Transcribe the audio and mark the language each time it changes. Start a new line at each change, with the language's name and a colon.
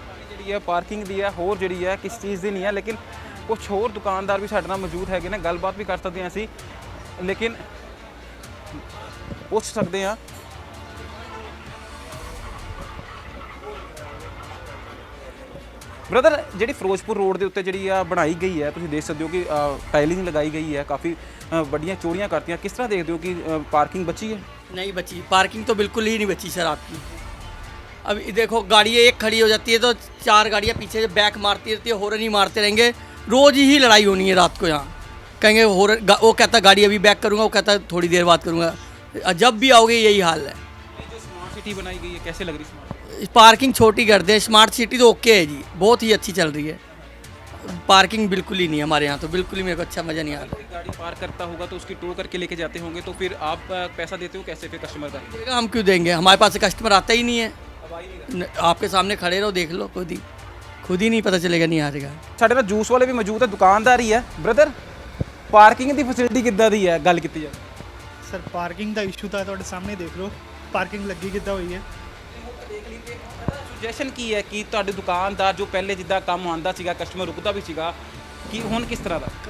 Punjabi: ਜਿਹੜੀ ਹੈ ਪਾਰਕਿੰਗ ਦੀ ਹੈ, ਹੋਰ ਜਿਹੜੀ ਹੈ ਕਿਸ ਚੀਜ਼ ਦੀ ਨਹੀਂ ਹੈ। ਲੇਕਿਨ ਕੁਝ ਹੋਰ ਦੁਕਾਨਦਾਰ ਵੀ ਸਾਡੇ ਨਾਲ ਮੌਜੂਦ ਹੈਗੇ ਨੇ, ਗੱਲਬਾਤ ਵੀ ਕਰ ਸਕਦੇ ਹਾਂ ਅਸੀਂ, ਲੇਕਿਨ ਪੁੱਛ ਸਕਦੇ ਹਾਂ। ਬ੍ਰਦਰ, ਜਿਹੜੀ ਫਿਰੋਜ਼ਪੁਰ ਰੋਡ ਦੇ ਉੱਤੇ ਜਿਹੜੀ ਆ ਬਣਾਈ ਗਈ ਹੈ, ਤੁਸੀਂ ਦੇਖ ਸਕਦੇ ਹੋ ਕਿ ਟਾਈਲਿੰਗ ਲਗਾਈ ਗਈ ਹੈ, ਕਾफ़ी ਵੱਡੀਆਂ ਚੋਰੀਆਂ ਕਰਤੀਆਂ। ਕਿਸ ਤਰ੍ਹਾਂ ਦੇਖਦੇ ਹੋ ਕਿ
Hindi: पार्किंग बची है? नहीं बची, पार्किंग तो बिल्कुल ही नहीं बची सर आपकी। अब ये देखो गाड़ी एक खड़ी हो जाती है तो 4 गाड़ियाँ पीछे से बैक मारती रहती है, हॉर्न ही मारते रहेंगे। रोज़ ही लड़ाई होनी है रात को यहाँ। कहेंगे हॉर्न, वो कहता गाड़ी अभी बैक करूँगा, वो कहता थोड़ी देर बाद करूँगा। जब भी आओगे यही हाल है। जो स्मार्ट सिटी बनाई गई है कैसे लग रही है? पार्किंग छोटी कर दे, स्मार्ट सिटी तो ओके है जी, बहुत ही अच्छी चल रही है। पार्किंग बिल्कुल ही नहीं है हमारे यहाँ, तो बिल्कुल ही मेरे को अच्छा मज़ा नहीं आ रहा। गाड़ी पार्क करता होगा तो उसकी टो करके लेके जाते होंगे, तो फिर आप पैसा देते हो कैसे फिर कस्टमर का? देगा, हम क्यों देंगे, हमारे पास कस्टमर आता ही नहीं है। आपके सामने खड़े रहो, देख लो, खुद ही नहीं पता चलेगा, नहीं आ रहेगा।
Punjabi: ਸਾਡੇ ਨਾਲ ਜੂਸ ਵਾਲੇ ਵੀ ਮੌਜੂਦ ਹੈ, ਦੁਕਾਨਦਾਰ ਹੀ ਹੈ। ਬ੍ਰਦਰ, ਪਾਰਕਿੰਗ ਦੀ ਫੈਸਿਲਿਟੀ ਕਿੱਦਾਂ ਦੀ ਹੈ, ਗੱਲ ਕੀਤੀ ਜਾਵੇ? ਸਰ ਪਾਰਕਿੰਗ ਦਾ ਇਸ਼ੂ ਤਾਂ ਤੁਹਾਡੇ ਸਾਹਮਣੇ ਦੇਖ ਲਓ, ਪਾਰਕਿੰਗ ਲੱਗੀ ਕਿੱਦਾਂ ਹੋਈ ਹੈ। ਸੁਜੈਸ਼ਨ ਕੀ ਹੈ ਕਿ ਤੁਹਾਡੇ ਦੁਕਾਨਦਾਰ ਜੋ ਪਹਿਲੇ ਜਿੱਦਾਂ ਕੰਮ ਆਉਂਦਾ ਸੀਗਾ, ਕਸਟਮਰ ਰੁਕਦਾ ਵੀ ਸੀਗਾ, ਕਿ ਹੁਣ ਕਿਸ ਤਰ੍ਹਾਂ ਦਾ?